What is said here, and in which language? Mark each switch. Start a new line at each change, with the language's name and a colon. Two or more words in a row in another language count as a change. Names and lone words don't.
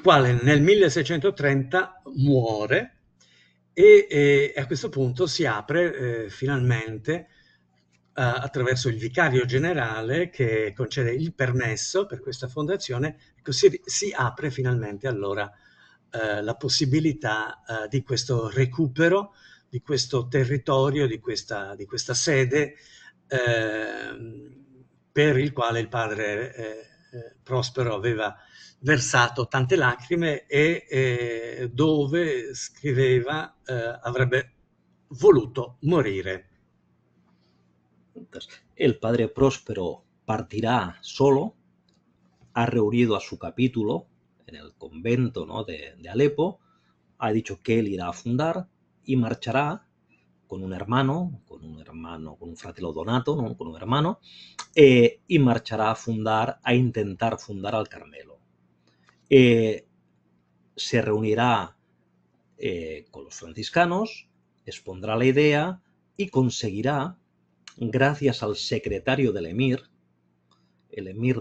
Italian: quale nel 1630 muore e a questo punto si apre finalmente attraverso il vicario generale che concede il permesso per questa fondazione, così si apre finalmente allora la possibilità di questo recupero di questo territorio, di questa sede, per il quale il padre Prospero aveva versato tante lacrime e dove scriveva avrebbe voluto morire.
Spanish: Entonces, el padre Próspero partirá solo, ha reunido a su capítulo en el convento, ¿no?, de Alepo, ha dicho que él irá a fundar y marchará con un fratello Donato, ¿no?, con un hermano, y marchará a intentar fundar al Carmelo. Se reunirá con los franciscanos, expondrá la idea y conseguirá, gracias al secretario del emir, el emir